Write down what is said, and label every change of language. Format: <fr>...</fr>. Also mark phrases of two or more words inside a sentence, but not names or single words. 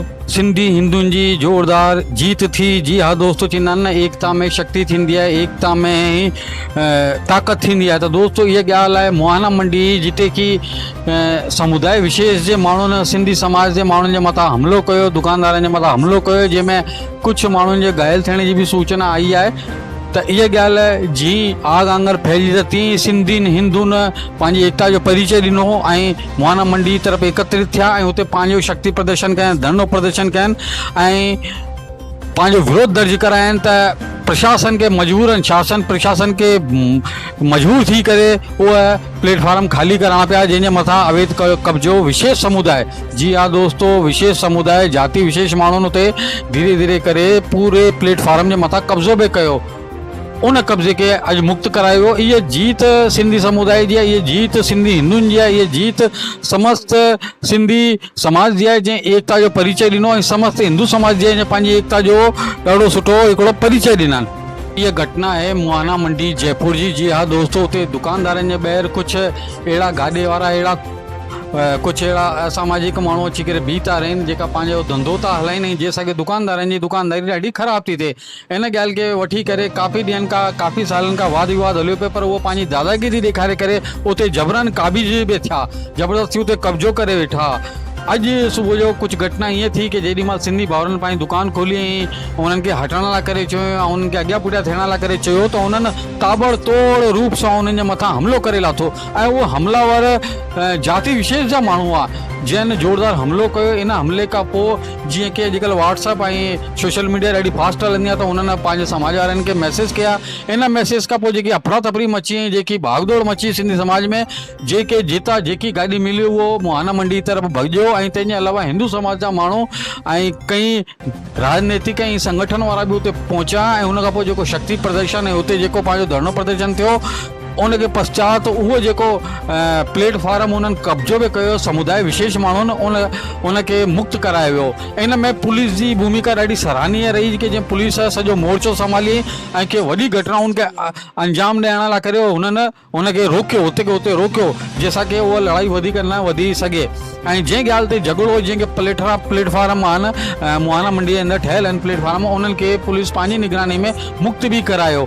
<sd>सिंधी हिंदुनि जी ज़ोरदार जीत थी।</sd> <hi>जी हाँ दोस्तों,</hi> <sd>चवंदा आहिनि न एकता में शक्ति थींदी आहे, एकता में ही ताक़त थींदी आहे। त दोस्तों इहा ॻाल्हि आहे मुआना मंडी जिते की समुदाय विशेष जे माण्हुनि सिंधी समाज जे माण्हुनि जे मथां हमिलो कयो, दुकानदारनि जे मथां हमिलो कयो, जंहिंमें कुझु माण्हुनि जे घायल थियण जी बि सूचना आई आहे। त इहा ॻाल्हि जीअं आग आंगर फैलिजी त तीअं सिंधियुनि हिंदुनि पंहिंजी एकता जो परिचय ॾिनो ऐं मुआना मंडी तरफ़ एकत्रित थिया ऐं हुते पंहिंजो शक्ति प्रदर्शन कयनि, धरनो प्रदर्शन कयनि ऐं पंहिंजो विरोध दर्ज कराइनि त प्रशासन के मजबूरन, शासन प्रशासन के मजबूर थी करे उहा प्लेटफार्म खाली कराइणा पिया, जंहिंजे मथां अवैध कब्जो विशेष समुदाय,</sd> <hi>जी हाँ दोस्तों,</hi> <sd>विशेष समुदाय जाति विशेष माण्हुनि उते धीरे धीरे करे पूरे प्लेटफार्म जे मथां कब्ज़ो बि कयो। उन कब्ज़े के अॼु मुक्त करायो। ये जीत सिंधी समुदाय जी आहे, ये जीत सिंधी हिंदुनि जी आहे, ये जीत समस्त सिंधी समाज जी आहे जंहिं एकता जो परिचय ॾिनो ऐं समस्त हिंदू समाज जी आहे जंहिं पंहिंजी एकता जो ॾाढो सुठो हिकिड़ो परिचय ॾिननि।</sd> <hi>ये घटना है</hi> <sd>मुआना मंडी जयपुर जी।</sd> <hi>जी हाँ दोस्तों,</hi> <sd>उते दुकानदारनि जे ॿाहिरि कुझु अहिड़ा गाॾे वारा, अहिड़ा कुछ अहिड़ा असामाजिक माण्हू अची करे बीह था रहनि जेका पंहिंजो धंधो था हलाइनि ऐं जंहिंसां की दुकानदारनि जी दुकानदारी ॾाढी ख़राब थी थिए। इन ॻाल्हि खे वठी करे काफ़ी ॾींहंनि खां, काफ़ी सालनि खां वाद विवाद हलियो पियो, पर उहो पंहिंजी दादागिरी ॾेखारे करे उते जबरन काबिज़ बि थिया, ज़बरदस्ती उते कब्ज़ो करे वेठा। अॼु सुबुह जो कुझु घटना ईअं थी कि जेॾी महिल सिंधी भाउरनि पंहिंजी दुकान खोली ऐं उन्हनि खे हटण लाइ करे चयो ऐं उन्हनि खे अॻियां पुठियां थियण लाइ करे चयो त उन्हनि ताबड़तोड़ रूप सां उन्हनि जे मथां हमिलो करे लाथो ऐं उहो हमलावर जाति विशेष जा माण्हू आहे जंहिं ज़ोरदार हमिलो कयो। इन हमले खां पोइ जीअं की अॼुकल्ह व्हाट्सअप ऐं सोशल मीडिया ॾाढी फास्ट हलंदी आहे, त उन्हनि पंहिंजे समाज वारनि खे मैसेज कया। इन मैसेज खां पोइ जेकी अफरा तफरी मची ऐं जेकी भागदौड़ मची सिंधी समाज में, जेके जितां जेकी गाॾी मिली उहो मुआना मंडी तरफ़ भॼियो ऐं तंहिंजे अलावा हिंदू समाज जा माण्हू ऐं कई राजनीतिक ऐं संगठन वारा बि उते पहुचा ऐं हुन खां पोइ जेको शक्ति प्रदर्शन ऐं हुते जेको पंहिंजो धरनो प्रदर्शन थियो, उनके पश्चात उहो जेको प्लेटफार्म उन्हनि कब्ज़ो बि कयो समुदाय विशेष माण्हुनि उनखे मुक्त करायो वियो। इन में पुलिस जी भूमिका ॾाढी सराहनीय रही कि जीअं पुलिस सॼो मोर्चो संभाली ऐं के वॾी घटनाउनि खे अंजाम ॾियण लाइ करे हुननि उनखे रोकियो, हुते खे हुते रोकियो, जंहिंसां की उहा लड़ाई वधीक न वधी सघे। ऐं जंहिं ॻाल्हि ते झगड़ो जंहिंखे प्लेटफार्म आहिनि मुआना मंडी जे अंदरि ठहियल आहिनि प्लेटफार्म, उन्हनि खे पुलिस पंहिंजी निगरानी में मुक्त बि करायो।</sd>